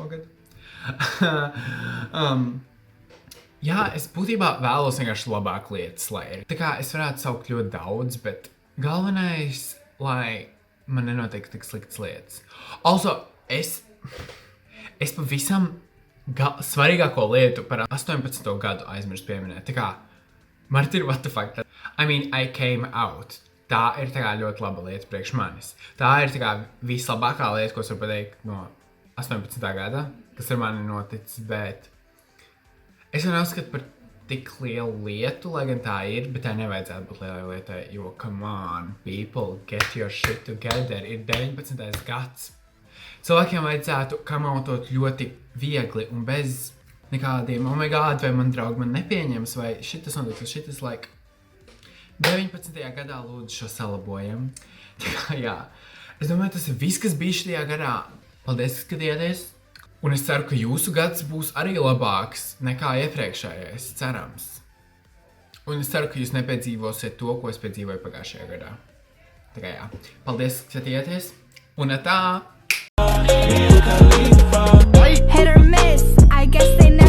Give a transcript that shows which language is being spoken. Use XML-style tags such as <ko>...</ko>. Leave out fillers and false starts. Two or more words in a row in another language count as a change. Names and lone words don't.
<lv>Jā, es būtībā vēlos vienkārši labāku lietas, lai ir. Tā kā es varētu saukt ļoti daudz, bet galvenais, lai man nenotiek tik sliktas lietas. Also, es pavisam svarīgāko lietu par 18. gadu aizmirst pieminēt. Tā kā,</lv> <en>Martin, what the fuck? I came out.</en> <lv>Tā ir ļoti laba lieta priekš manis. Tā ir vislabākā lieta, ko es varu pateikt no 18. gada, kas ar mani noticis, bet es jau neuzskatu par tik lielu lietu, lai gan tā ir, bet tā nevajadzētu būt lielai lietai, jo,</lv> <en>come on, people, get your shit together,</en> <lv>ir 19. gads. Cilvēkiem vajadzētu kamautot ļoti viegli un bez nekādiem,</lv> <en>oh my god,</en> <lv>vai man draugi man nepieņems, vai šitas notiks, šitas, 19. gadā lūdzu šo salabojam. Jā, es domāju, tas ir viss, kas bija šajā gadā. Paldies, ka skatījāties. Un es ceru, ka jūsu gads būs arī labāks nekā iepriekšējais, cerams. Un es ceru, ka jūs nepiedzīvosiet to, ko es piedzīvoju pagājušajā gadā. Tā kā jā, paldies, ka skatījāties. Un tā!</lv> <en>Hit or miss, I guess</en>